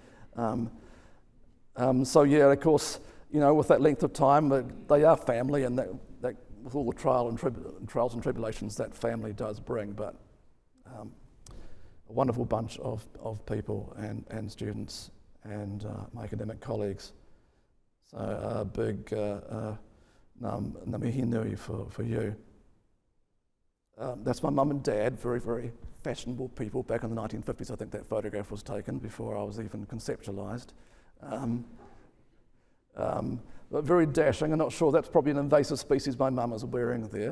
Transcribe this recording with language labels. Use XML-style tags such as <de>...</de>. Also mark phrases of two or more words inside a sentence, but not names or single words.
<en>So yeah, of course, you know, with that length of time, they are family, and that with all the trials and tribulations that family does bring, but a wonderful bunch of people and students and my academic colleagues. So a big</en> <mi>ngā mihi nui</mi> <en>for you. That's my mum and dad, very, very fashionable people back in the 1950s. I think that photograph was taken before I was even conceptualised. But very dashing. I'm not sure, that's probably an invasive species my mum is wearing there.</en>